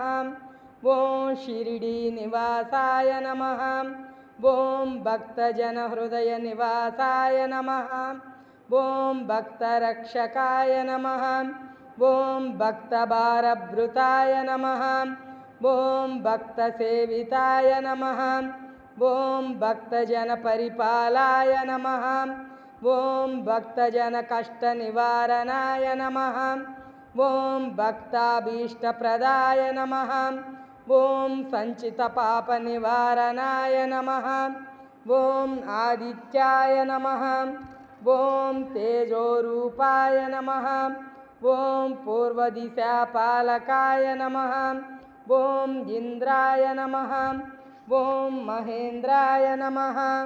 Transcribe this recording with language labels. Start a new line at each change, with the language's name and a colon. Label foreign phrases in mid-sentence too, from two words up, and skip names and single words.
Sanskrit: ओम शिरडीनिवासाय नमः। ओम भक्तजनहृदयनिवासाय नमः। ओम भक्तरक्षकाय नमः। ओम भक्तभारभृताय नमः। ఓం భక్తసేవితాయ నమః ఓం భక్తజనపరిపాలాయ నమః ఓం భక్తజనకష్టనివారణాయ నమః ఓం భక్తాభీష్టప్రదాయ నమః ఓం సంచితపాపనివారణాయ నమః ఓం ఆదిత్యాయ నమః ఓం తేజోరూపాయ నమః ఓం పూర్వదిశాపాలకాయ నమః ఓం ఇంద్రాయ నమః ఓం మహేంద్రాయ నమః